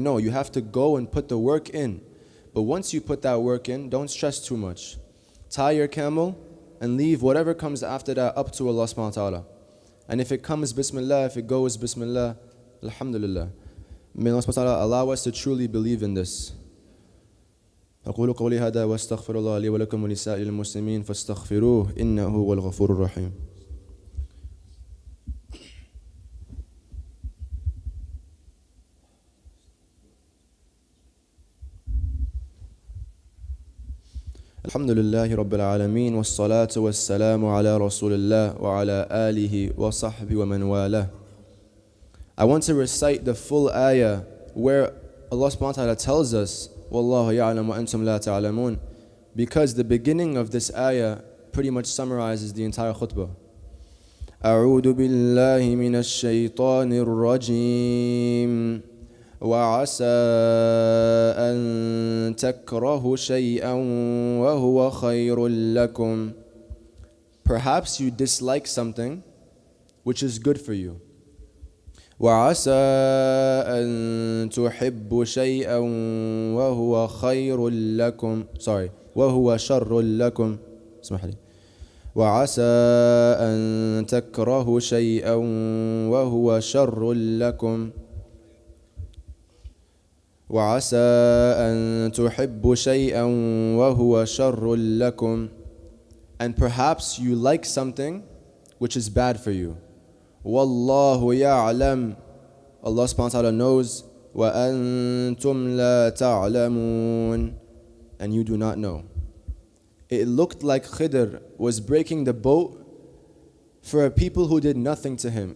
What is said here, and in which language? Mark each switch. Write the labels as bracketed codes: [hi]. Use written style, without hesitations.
[en] No, you have to go and put the work in. But once you put that work in, don't stress too much. Tie your camel and leave whatever comes after that up to Allah subhanahu wa ta'ala. And if it comes, Bismillah. If it goes, Bismillah. Alhamdulillah. May Allah subhanahu wa ta'ala allow us to truly believe in this. [ar] أقول قولي هذا واستغفر الله لي ولكم ولسائر المسلمين فاستغفروه إنه هو الغفور الرحيم. الحمد لله رب العالمين والصلاة والسلام على رسول الله وعلى آله وصحبه ومن والاه. [en] I want to recite the full ayah where Allah subhanahu wa ta'ala tells us [ar] وَاللَّهُ يَعْلَمُ وَأَنْتُمْ لَا تَعْلَمُونَ, [en] because the beginning of this ayah pretty much summarizes the entire khutbah. [ar] أعوذ بالله من الشيطان الرجيم وعسى أن تكرهوا شيئا وهو خير لكم. [en] Perhaps you dislike something which is good for you. [ar] وعسى أن تحبوا شيئا وهو خير لكم. وهو شر لكم. اسمح لي. وعسى أن تكرهوا شيئا وهو شر لكم وعسى أن تحبوا شيئا وهو شر لكم. [en] And perhaps you like something which is bad for you. [ar] وَاللَّهُ يَعْلَمُ. [en] Allah subhanahu wa ta'ala knows. [ar] وَأَنْتُمْ لَا تَعْلَمُونَ. [en] And you do not know. It looked like Khidr was breaking the boat for a people who did nothing to him.